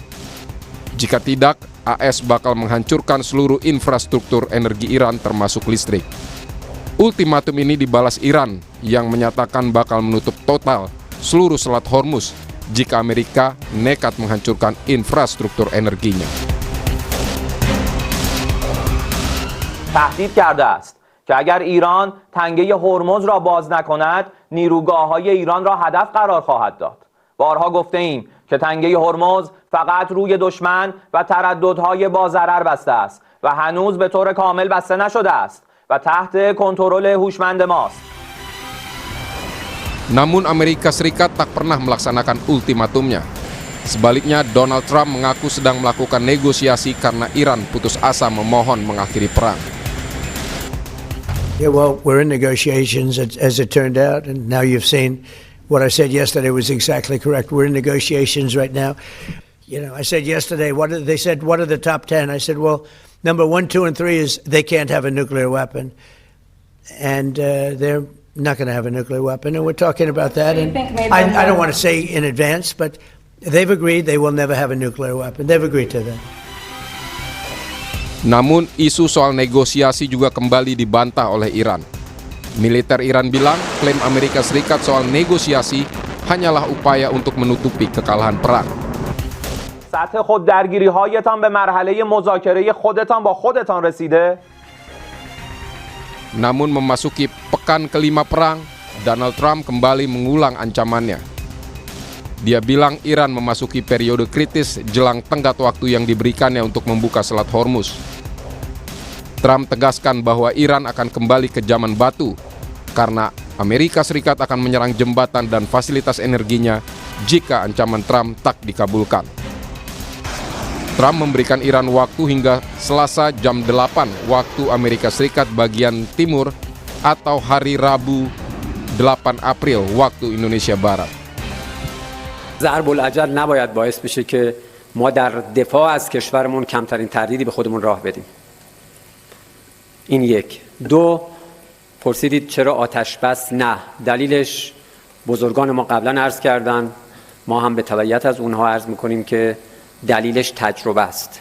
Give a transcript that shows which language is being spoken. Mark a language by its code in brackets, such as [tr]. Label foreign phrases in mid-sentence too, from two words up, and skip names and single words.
[id] Jika tidak, AS bakal menghancurkan seluruh infrastruktur energi Iran termasuk listrik. Ultimatum ini dibalas Iran yang menyatakan bakal menutup total seluruh Selat Hormuz jika Amerika nekat menghancurkan infrastruktur energinya. [fa] تهدید کرده است که اگر ایران تنگه هرمز را باز نکند نیروگاه‌های ایران را هدف قرار خواهد داد. بارها گفته ایم که تنگه هرمز فقط روی دشمن و ترددهای با ضرر بسته است و هنوز به طور کامل بسته نشده است و تحت کنترل هوشمند ماست. [id] Namun Amerika Serikat tak pernah melaksanakan ultimatumnya. Sebaliknya, Donald Trump mengaku sedang melakukan negosiasi karena Iran putus asa memohon mengakhiri perang. [en] Yeah, well, we're in negotiations as it turned out, and now you've seen what I said yesterday was exactly correct. We're in negotiations right now. You know, I said yesterday, they said, what are the top 10? I said, well, number 1, 2, and 3 is they can't have a nuclear weapon. And they're not going to have a nuclear weapon, and we're talking about that. And I don't want to say in advance, but they've agreed they will never have a nuclear weapon. They've agreed to that. [id] Namun, isu soal negosiasi juga kembali dibantah oleh Iran. Militer Iran bilang klaim Amerika Serikat soal negosiasi hanyalah upaya untuk menutupi kekalahan perang. [fa] سطح خوددرگیری‌هایتان به مرحله مذاکره خودتان با خودتان رسیده؟ [id] Namun memasuki pekan kelima perang, Donald Trump kembali mengulang ancamannya. Dia bilang Iran memasuki periode kritis jelang tenggat waktu yang diberikannya untuk membuka Selat Hormuz. Trump tegaskan bahwa Iran akan kembali ke zaman batu karena Amerika Serikat akan menyerang jembatan dan fasilitas energinya jika ancaman Trump tak dikabulkan. Trump memberikan Iran waktu hingga Selasa jam 8 waktu Amerika Serikat bagian timur atau hari Rabu 8 April waktu Indonesia Barat. [fa] ضرب العجل نباید باعث بشه که ما در دفاع از کشورمون کمترین تردیدی به خودمون راه بدیم. این یک. دو، پرسیدید چرا آتش بس؟ نه. دلیلش بزرگان ما قبلا عرض کردن، ما هم به تبعیت از اونها عرض میکنیم که دلیلش تجربه است.